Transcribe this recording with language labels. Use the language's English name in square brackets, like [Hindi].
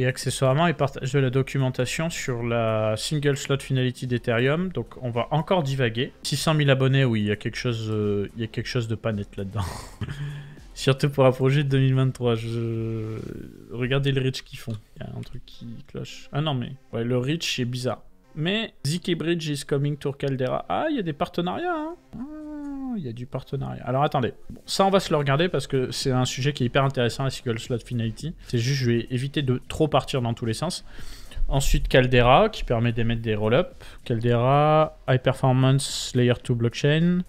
[French] Et accessoirement, il partage de la documentation sur la single slot finality d'Ethereum. Donc on va encore divaguer. 600 000 abonnés, oui, il y a quelque chose de pas net là-dedans. Surtout pour un projet de 2023. Regardez le reach qu'ils font. Il y a un truc qui cloche. Ah non, mais ouais, le reach est bizarre. Mais [English] ZK Bridge is coming to Caldera. [French] Ah, il y a des partenariats, hein. Il y a du partenariat. Alors attendez, bon, ça on va se le regarder parce que c'est un sujet qui est hyper intéressant, la single slot finality. C'est juste, je vais éviter de trop partir dans tous les sens. Ensuite, Caldera, qui permet d'émettre des roll-up. Caldera, High Performance Layer 2 Blockchain.